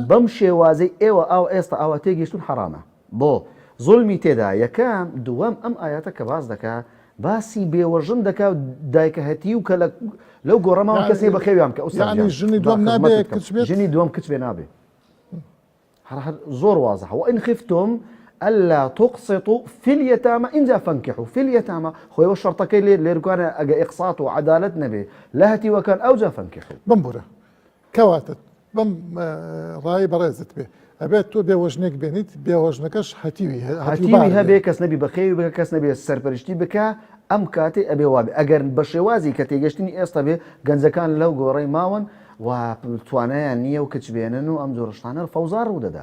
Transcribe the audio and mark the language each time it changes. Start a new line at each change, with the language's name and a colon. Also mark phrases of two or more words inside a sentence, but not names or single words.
Central Kurdish: بەم شێوازەی ئێوە ئێستا ئاوا تێگەیشتون حرامە بۆ زوڵمی تێدا. یەکەم دووەم ئەم ئاياتە کە باس دەکا باسی بێوەژن دەکا و دایکەهەتی و کە لەو گۆڕەماوە کەسێ بە خێویان کە یعنی ژنی دووەم نابێ کچ بێت؟ ژنی دووەم کچ بێ نابێ. زۆر واضحە.
Arabic: وإن خفتم ألا تقسطوا في اليتامى
Central Kurdish: إنجا
Arabic: فانكحوا في اليتامى
Central Kurdish: خۆیەوە شەرتەکەی لێرکوانە ئەگە ئیقساط و عەدالەت نەبێ لە هەتیوەکان ئەوجا فانكحوا. بمبورە کەواتە بەم ڕای بەڕێزت بێ ئەبێت تۆ بێوەژنێک بێنیت بێوەژنەکەش هەتیوی هەبێ کەس نەبی بە خێوی بکە کەس نەبێ سەرپەرشتی بکە ئەم کاتێ ئەبێ وابێ ئەگەر بە شێوازی کە تێگەشتنی ئێستا بێ گەنجەکان لەو گۆڕەی ماون و توانایان نییە و کچ بێنن و ئەم جۆرەشتانە فەوزا ڕوودەدا.